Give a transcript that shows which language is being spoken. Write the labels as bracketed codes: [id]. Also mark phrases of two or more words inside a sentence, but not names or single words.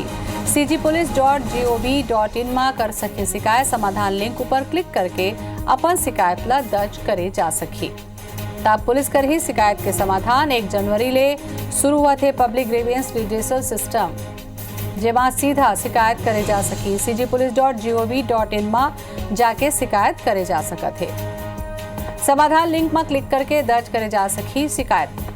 [hne] cgpolice.gov.in में कर सके शिकायत समाधान लिंक ऊपर क्लिक करके अपन शिकायत ला दर्ज करे जा सकी। तब पुलिस कर ही शिकायत के समाधान 1 जनवरी ले शुरू हुआ थे [en] public grievance redressal system, [hne] जेमा सीधा शिकायत करे जा सकी। cgpolice.gov.in में जाके शिकायत करे जा सकत है। समाधान लिंक में क्लिक करके दर्ज करे जा सकी शिकायत।